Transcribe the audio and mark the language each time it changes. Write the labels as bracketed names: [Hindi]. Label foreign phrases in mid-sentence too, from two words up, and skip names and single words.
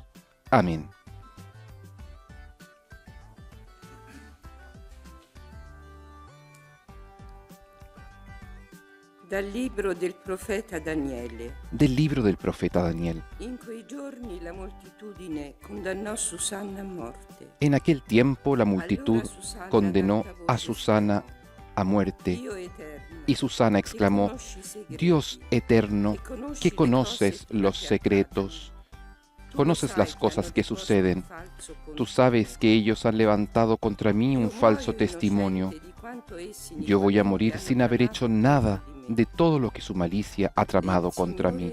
[Spanish] Amén. [Italian] Dal libro del profeta Daniele. [Spanish] Del libro del profeta Daniel. [Italian] In quei giorni la moltitudine condannò Susanna a morte. [Spanish] En aquel tiempo la multitud [Italian] Allora Susanna [Spanish] condenó [Italian] ad alta a voce [Spanish] Susana a muerte. [Italian] Dio eterno, [Spanish] Y Susana exclamó: [Italian] che conosci i segreti, [Spanish] Dios eterno, que conoces los secretos, conoces las cosas que suceden. Tú sabes que ellos han levantado contra mí un falso testimonio. Yo voy a morir sin haber hecho nada de todo lo que su malicia ha tramado contra mí.